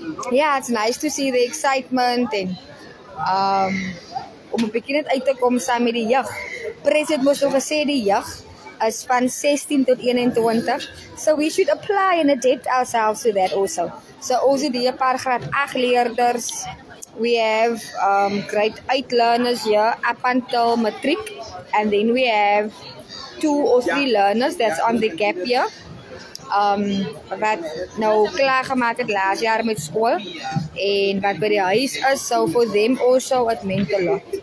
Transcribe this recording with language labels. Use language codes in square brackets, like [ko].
[en] Yeah, it's nice to see the excitement and [af] om 'n bietjie net uit te kom saam met die jeug. President moes ook gesê die jeug is van 16 tot 21. [en] So we should apply and adapt ourselves to that also. [af] So ons het hier 'n paar graad 8 leerders. [en] We have grade 8 learners here up until matric, and then we have 2 or 3 learners that's on the gap year. [af] Wat nou klaar gemaak het laas jaar met skool en wat by die huis is, [en] so for them also it meant a lot.